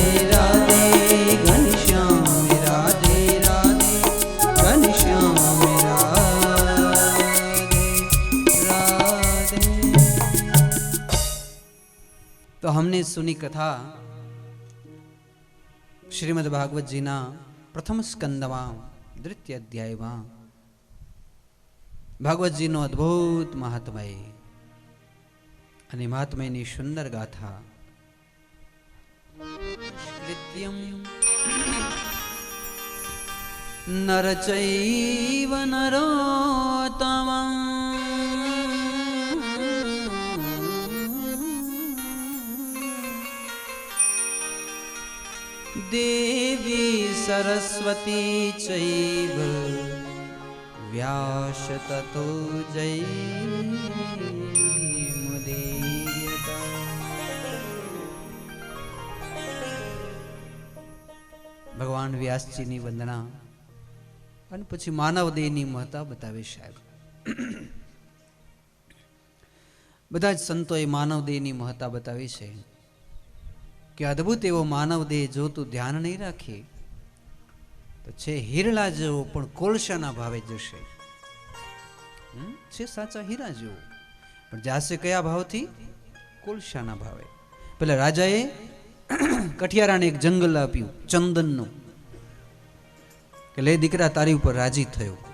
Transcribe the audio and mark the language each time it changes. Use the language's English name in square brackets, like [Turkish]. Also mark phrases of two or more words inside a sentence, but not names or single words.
[Hindi] राधे घनश्याम राधे राधे घनश्याम राधे तो हमने सुनी कथा श्रीमद् भागवत जी [Gujarati] ના પ્રથમ સ્કંદમાં દ્વિતીય અધ્યાયમાં ભાગવતજીનો અદ્ભુત મહાત્મય અને મહાત્મયની સુંદર ગાથા [Sanskrit] कृत्यम नरचैव नरोत्तमं देवी सरस्वती चैव व्यास ततो जयमुदीर्यत [Gujarati] ભગવાન વ્યાસજીની વંદના અને પછી માનવ દેહની મહત્તા બતાવે સાહેબ બધા જ સંતોએ માનવ દેહની મહત્તા બતાવી છે કે અદ્ભુત એવો માનવ દેહ જો તું ધ્યાન નહીં રાખે તો છે હીરલા જેવો પણ કોલસાના ભાવે જશે છે સાચા હીરા જેવો પણ જાશે કયા ભાવથી કોલસાના ભાવે પેલા રાજાએ કઠિયારાને એક જંગલ આપ્યું ચંદનનું કે લે દીકરા તારી ઉપર રાજી થયો